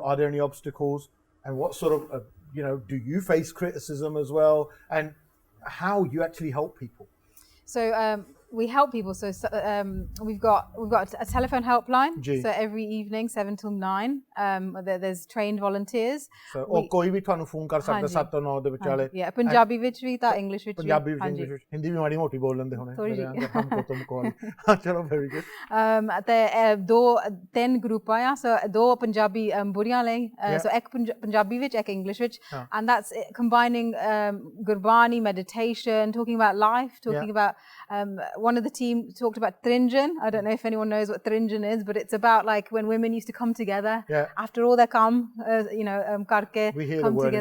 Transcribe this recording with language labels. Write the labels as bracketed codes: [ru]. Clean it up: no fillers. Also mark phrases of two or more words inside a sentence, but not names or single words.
[en] Are there any obstacles? And what sort of, you know, do you face criticism as well? And how you actually help people? So we help people. So we've got a telephone helpline. So every evening 7 till 9, there's trained volunteers. [pa] So ਕੋਈ ਵੀ ਥੋਨੂੰ ਫੋਨ ਕਰ ਸਕਦਾ 7 ਤੋਂ 9 ਦੇ ਵਿਚਾਲੇ. Yeah, Punjabi ਵਿੱਚ ਵੀ ਤਾਂ English ਵਿੱਚ ਵੀ. Punjabi ਵਿੱਚ English ਵਿੱਚ, ਹਿੰਦੀ ਵੀ ਮਾੜੀ ਮੋਟੀ ਬੋਲ ਲੈਂਦੇ ਹੋਣੇ. ਥੋੜੀ ਜਿਹੀ. ਹਮ ਤੁਮ ਕੋਲ. ਚਲੋ [en] very good. [pa] ਤੇ ਤਿੰਨ ਗਰੁੱਪ ਆ, so ਦੋ ਪੰਜਾਬੀ ਬੁੜੀਆਂ ਲਈ, so ਇੱਕ ਪੰਜਾਬੀ ਵਿੱਚ, ਇੱਕ English ਵਿੱਚ, [en] and that's combining Gurbani, meditation, talking about life, talking about one of the team talked about Trinjan. I don't know if anyone knows what Trinjan is, but it's about like when women used to come together after all their [pa] ਕੰਮ ਕਰਕੇ, [en] we hear come the word